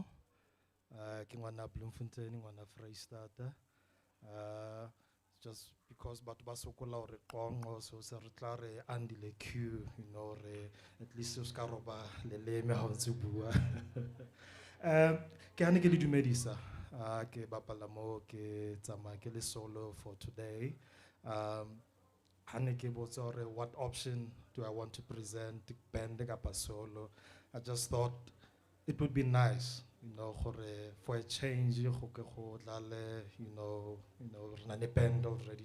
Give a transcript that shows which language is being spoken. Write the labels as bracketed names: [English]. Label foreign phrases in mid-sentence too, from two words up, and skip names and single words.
[Southern Sotho] Ke ngwana Bloemfontein, ngwana Vrystaat. [English] Just because [Southern Sotho] batho ba sokola hore Qonqo, so se re tla re Andile Q, [English] you know, [Southern Sotho] re [English] at least [Southern Sotho] o ska roba leleme ha o ntse o bua. Ke hane ke le dumedisa. Ke bapala mo ke tsamaya ke le solo [English] for today. What option do I want to present? [Southern Sotho] Band kapa solo. [English] I just thought it would be nice, you know, for a change, you know, run a band already.